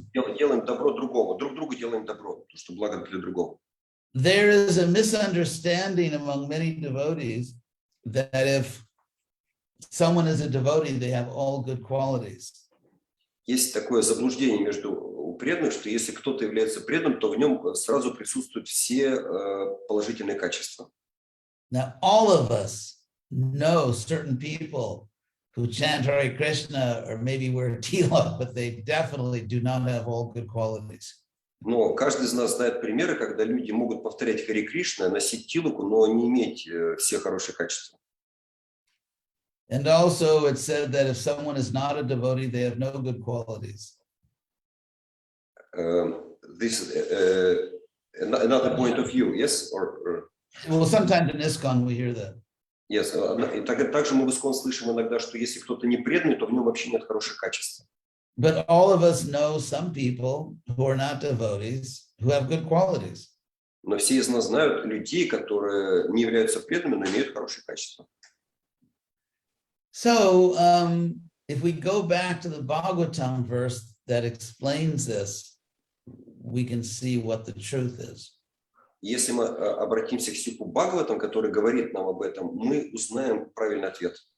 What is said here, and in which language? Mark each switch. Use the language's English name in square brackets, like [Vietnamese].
[Russian] Делаем добро другому, друг другу делаем добро, то, что благо для другого. [English] There is a misunderstanding among many devotees that if someone is a devotee, they have all good qualities. [Russian] Есть такое заблуждение между преданных, что если кто-то является преданным, то в нем сразу присутствуют все положительные качества. [English] Now, all of us know certain people who chant Hare Krishna or maybe wear tila, but they definitely do not have all good qualities. [Russian] Но каждый из нас знает примеры, когда люди могут повторять Харе Кришна, носить тилоку, но не иметь все хорошие качества. [English] And also it said that if someone is not a devotee, they have no good qualities. This is another point of view, yes? Well, sometimes in ISKCON we hear that. Yes. [Russian] И также мы в ISKCON слышим иногда, что если кто-то не преданный, то в нем вообще нет хороших качеств. [English] But all of us know some people who are not devotees who have good qualities. [Russian] Но все из нас знают людей, которые не являются преданными, но имеют хорошие качества. [English] So, if we go back to the Bhagavatam verse that explains this, we can see what the truth is. [Russian] Если мы обратимся к стиху Бхагаватам, который говорит нам об этом, мы узнаем правильный ответ.